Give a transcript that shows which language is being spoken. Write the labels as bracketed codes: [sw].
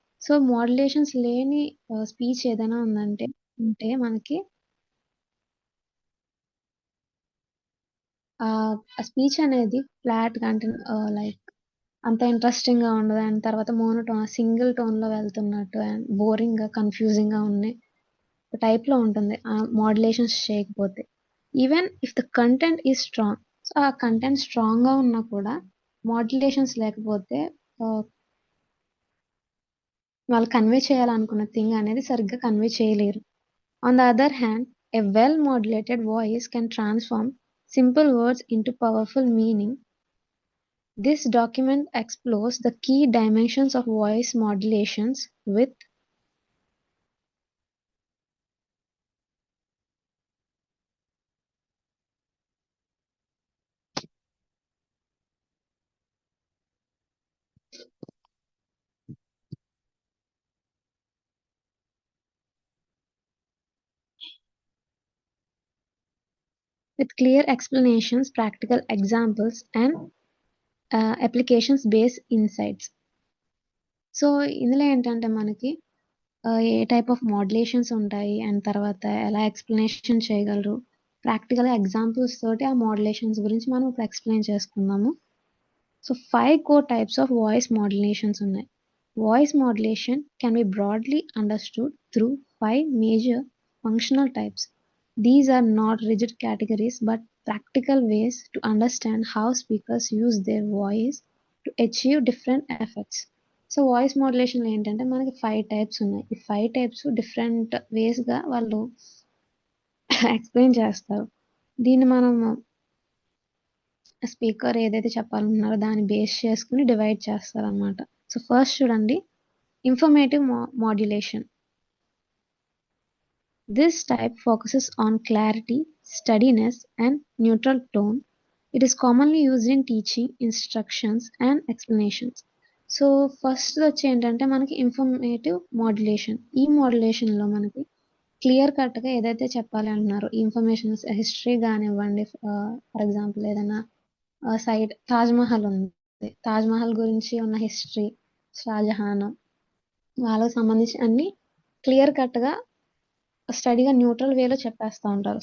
[te] So modulations లేని speech ఏదైనా ఉంటే మనకి ఆ స్పీచ్ అనేది ఫ్లాట్గా అంటే లైక్ అంత ఇంట్రెస్టింగ్గా ఉండదు అండ్ తర్వాత సింగిల్ టోన్లో వెళ్తున్నట్టు అండ్ బోరింగ్గా, కన్ఫ్యూజింగ్గా ఉండే టైప్లో ఉంటుంది మాడ్యులేషన్స్ చేయకపోతే. [en] even if the content is strong, [te] so ఆ కంటెంట్ స్ట్రాంగ్గా ఉన్నా కూడా మాడ్యులేషన్స్ లేకపోతే వాళ్ళు కన్వే చేయాలనుకున్న థింగ్ అనేది సరిగ్గా కన్వే చేయలేరు. [en] On the other hand, a well-modulated voice can transform simple words into powerful meaning. This document explores the key dimensions of voice modulations with clear explanations, practical examples, and applications-based insights. [te] So ఇందులో ఏంటంటే మనకి ఏ type of modulations ఉంటాయి and తర్వాత ఎలా explanation చేయగలరు, practical examples తోటి ఆ modulations గురించి మనం ఇప్పుడు ఎక్స్ప్లెయిన్ చేసుకుందాము. [en] So 5 core types of voice modulations ఉన్నాయి. Voice modulation can be broadly understood through 5 major functional types. These are not rigid categories but practical ways to understand how speakers use their voice to achieve different effects. [te] So voice modulation ఏంటంటే మనకి 5 types ఉన్నాయి. ఈ 5 types different వేస్గా వాళ్ళు explain చేస్తారు. దీన్ని మనం speaker ఏదైతే చెప్పాలనుకున్నారో దాన్ని బేస్ చేసుకుని డివైడ్ చేస్తారనమాట. సో ఫస్ట్ చూడండి, informative modulation. [en] This type focuses on clarity, steadiness, and neutral tone. It is commonly used in teaching, instructions, and explanations. [te] So first వచ్చి ఏంటంటే మనకి ఇన్ఫర్మేటివ్ మాడ్యులేషన్. ఈ మాడ్యులేషన్లో మనకి క్లియర్ కట్గా ఏదైతే చెప్పాలి అంటున్నారో ఈ ఇన్ఫర్మేషన్, హిస్టరీ కానివ్వండి, ఫర్ ఎగ్జాంపుల్ ఏదైనా సైడ్ తాజ్మహల్ ఉంది, తాజ్మహల్ గురించి ఉన్న హిస్టరీ, షాజహాన్ వాళ్ళకి సంబంధించి అన్ని క్లియర్ కట్గా స్టడీగా న్యూట్రల్ వేలో చెప్పేస్తూ ఉంటారు.